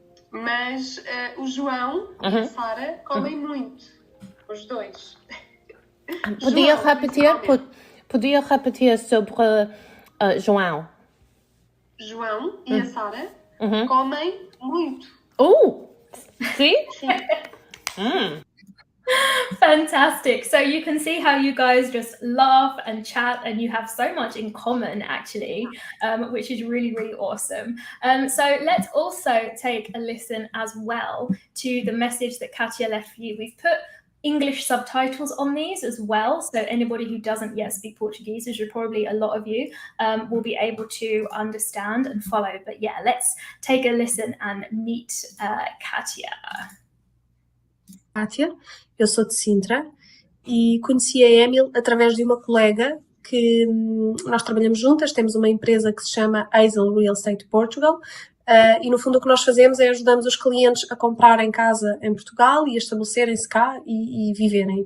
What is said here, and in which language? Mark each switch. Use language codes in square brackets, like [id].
[pt] Mas o João e a Sara comem muito. Os dois. Podia João, repetir, principalmente. podia repetir sobre João. João e a Sara comem muito. Sim? Sim. [en] Fantastic. So you can see how you guys just laugh and chat, and you have so much in common, actually, which is really, really awesome. So let's also take a listen as well to the message that Katya left for you. We've put English subtitles on these as well, so anybody who doesn't yet speak Portuguese, which is probably a lot of you, will be able to understand and follow. But yeah, let's take a listen and meet Katya. [pt] Kátia, eu sou de Sintra e conheci a Emil através de uma colega que nós trabalhamos juntas, temos uma empresa que se chama Hazel Real Estate Portugal e no fundo o que nós fazemos é ajudamos os clientes a comprarem casa em Portugal e a estabelecerem-se cá e viverem.